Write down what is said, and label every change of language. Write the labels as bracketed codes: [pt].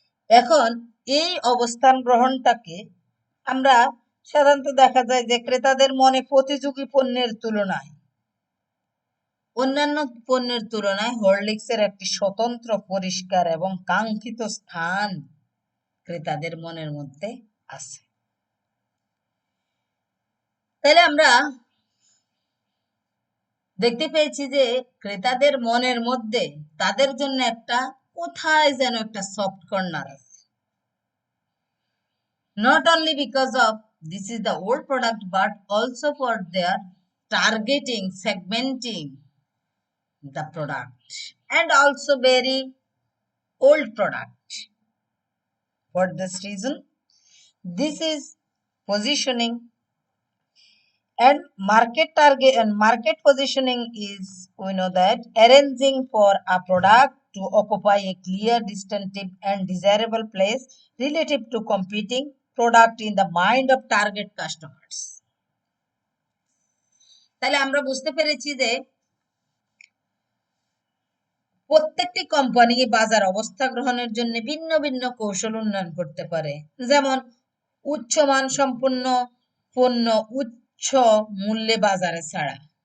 [bn] এখন এই অবস্থান গ্রহণটাকে আমরা সাধারণত দেখা যায় যে ক্রেতাদের মনে প্রতিযোগী পণ্যের তুলনায়, অন্যান্য পণ্যের তুলনায় হরলিক্সের একটি স্বতন্ত্র, পরিষ্কার এবং কাঙ্ক্ষিত স্থান ক্রেতাদের মনের মধ্যে আছে। তাহলে আমরা দেখতে পেয়েছি যে ক্রেতাদের মনের মধ্যে তাদের জন্য একটা কোথায় যেন একটা সফট কর্নার আছে। [en] Not only because of this is the old product, but also for their targeting, segmenting the product, and also very old product. For this reason, this is positioning. And market target and market positioning is, we know that, arranging for a product to occupy a clear, distinctive and desirable place relative to competing product in the mind of target customers. [bn] তাহলে আমরা বুঝতে পেরেছি যে প্রত্যেকটি company বাজার অবস্থা গ্রহণের জন্য ভিন্ন ভিন্ন কৌশল উন্নয়ন করতে পারে। যেমন উচ্চমান সম্পন্ন পণ্য উচ্চ মূল্যে বাজারে ছাড়া।